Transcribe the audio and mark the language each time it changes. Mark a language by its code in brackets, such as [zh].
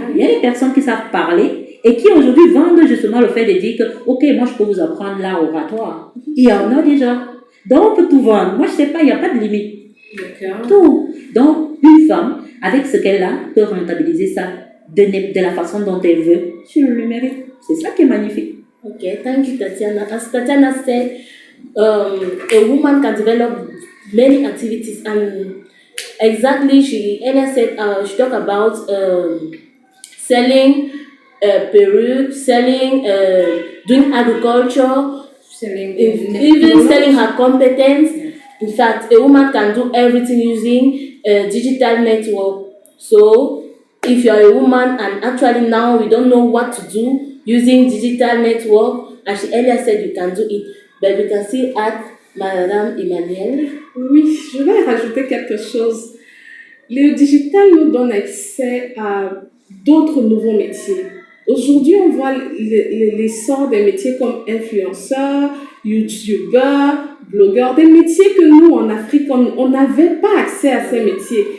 [fr] Il y a des personnes qui savent parler et qui aujourd'hui vendent justement le fait de dire que, ok, moi je peux vous apprendre l'art oratoire. Il y en a déjà. Donc on peut tout vendre. Moi je sais pas, il n'y a pas de limite. Tout. Donc une femme, avec ce qu'elle a, peut rentabiliser ça de la façon dont elle veut sur le numérique. C'est ça qui est magnifique. [en] Okay, thank you, Tatiana. As Tatiana said, a woman can develop many activities, and exactly, Elia said, she talked about selling perruque, selling, doing agriculture, even selling her competence. In fact, a woman can do everything using a digital network. So, if you are a woman and actually now we don't know what to do using digital network, as she earlier said, you can do it. But we can still add Madame Emmanuelle. [fr] Oui, je vais rajouter quelque chose. Le digital nous donne accès à d'autres nouveaux métiers. Aujourd'hui, on voit l'essor des métiers comme influenceurs, youtubeurs, blogueurs, des métiers que nous, en Afrique, on n'avait pas accès à ces métiers.